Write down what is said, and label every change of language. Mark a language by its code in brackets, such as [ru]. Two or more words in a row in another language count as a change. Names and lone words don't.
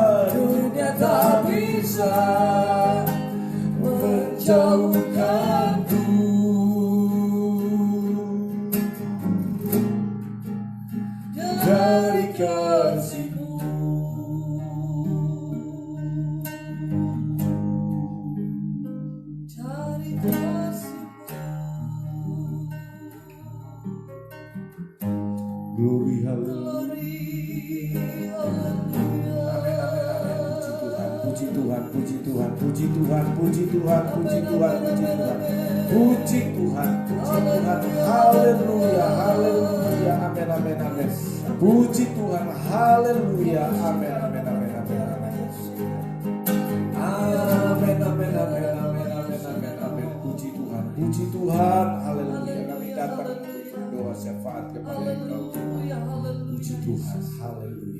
[id] Dunia tak bisa menjauhkanku dari kasih-Mu. Dari kasih-Mu. Glory, haleluya. Puji Tuhan, puji Tuhan. Tuhan, puji Tuhan, puji Tuhan, puji Tuhan, puji Tuhan, puji Tuhan, puji Tuhan, puji Tuhan, haleluya, haleluya, amin, amin, amin, puji Tuhan, haleluya, amin, amin, amin, amin, amin, amin, amin, amin, amin, amin, amin, amin, puji Tuhan, haleluya, kami datang untuk berdoa syafaat kepada Engkau, puji Tuhan, haleluya.